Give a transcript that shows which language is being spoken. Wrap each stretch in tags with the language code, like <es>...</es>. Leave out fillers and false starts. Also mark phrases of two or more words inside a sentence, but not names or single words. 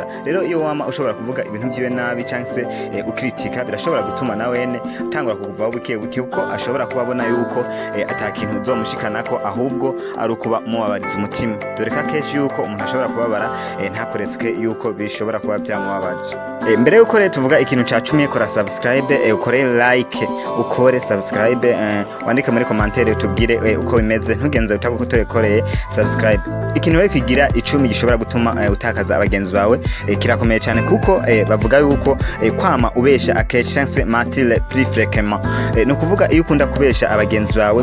<rn>Rero iyo wama ushobora kuvuga ibintu byiwe nabi cyangwa se ukritika, birashobora gutuma nawene utangura kukuvaho buke buke, kuko ashobora kubabona yuko atakintu uzomushikanako ahubwo ari ukuba mubabariza umutima. Dore ka yuko umuntu ashobora kubabara ntakoretswe yuko bishobora kuba byamubabaje. Mbere yuko rero tuvuga ikintu ca 10, kora subscribe, ukore like, ukore subscribe, wandike muri commentaire tubwire uko bimeze, ntugenze utagukorekoreye subscribe. Ikintu rero kigira 10 gishobora gutuma utakaza abagenzi bawe kirakomeye cyane, kuko bavuga yuko kwama ubesha akeshi cyangwa se</rn> <fr>mentir plus fréquemment,</fr> <rn>no kuvuga iyo ukunda kubesha abagenzi bawe.</rn>